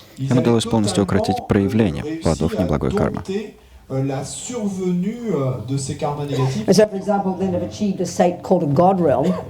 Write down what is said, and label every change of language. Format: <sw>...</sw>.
<ru>Им удалось полностью укротить проявление плодов неблагой кармы.</ru> <fr>La survenue de ces karmas négatifs.</fr> <en>And so, for example, then have achieved a state called a God realm.</en>